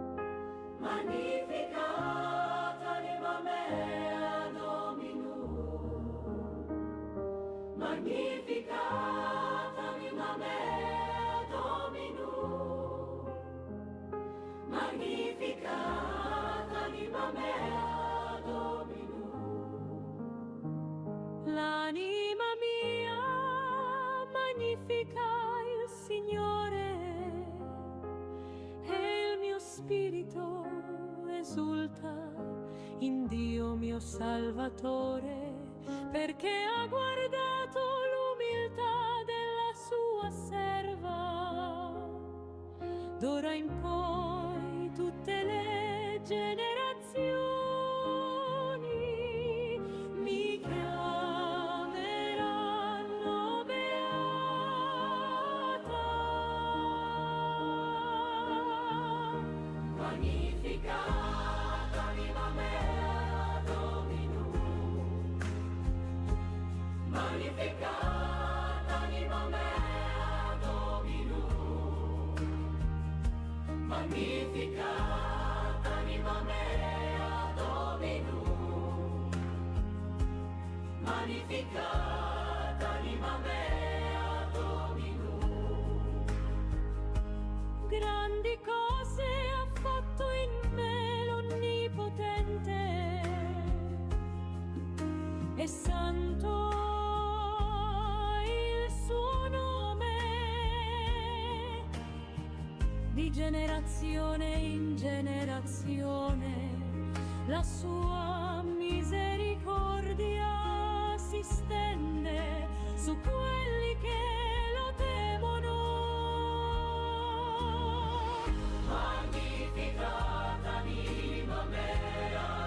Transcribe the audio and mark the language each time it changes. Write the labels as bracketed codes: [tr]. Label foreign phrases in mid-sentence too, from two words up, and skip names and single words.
[la] Magnificat anima mea Dominum, Magnificat anima mea Dominum, Magnificat anima mea Dominum. [it] L'anima mia magnifica il Signore e il mio spirito esulta in Dio mio Salvatore, perché ha guardato l'umiltà della sua serva. D'ora in poi tutte le generazioni mi chiameranno beata. [la] Magnificat anima mea Dominum, Magnificat anima mea Dominum, Magnificat anima mea Dominum, Magnificat anima mea Dominum. [it] Grandi cose ha fatto in me l'Onnipotente, e santo il suo nome. Di generazione in generazione la sua misericordia si stende su quelli che lo temono. [la] Magnificat anima mea